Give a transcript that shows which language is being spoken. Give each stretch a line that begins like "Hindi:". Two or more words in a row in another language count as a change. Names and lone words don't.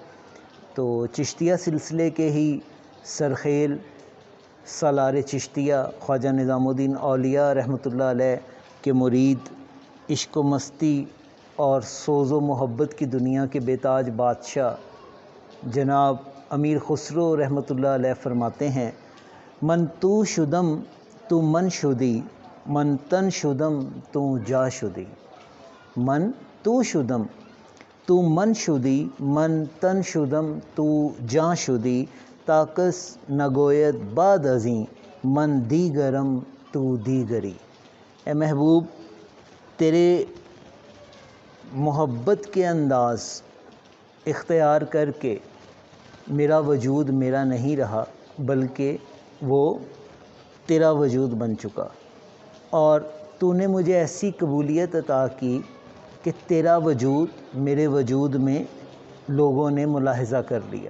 Urdu: تو چشتیہ سلسلے کے ہی سرخیل سالار چشتیہ خواجہ نظام الدین اولیاء رحمۃ اللہ علیہ کے مرید، عشق و مستی اور سوز و محبت کی دنیا کے بے تاج بادشاہ جناب امیر خسرو رحمۃ اللہ علیہ فرماتے ہیں،
Persian: من تو شدم تو من شدی، من تن شدم تو جا شدی، من تو شدم تو من شدی، من تن شدم تو جاں شدی، تاکس نگوید بعد ازیں من دیگرم تو دیگری۔
Urdu: اے محبوب، تیرے محبت کے انداز اختیار کر کے میرا وجود میرا نہیں رہا، بلکہ وہ تیرا وجود بن چکا، اور تو نے مجھے ایسی قبولیت عطا کی کہ تیرا وجود میرے وجود میں لوگوں نے ملاحظہ کر لیا۔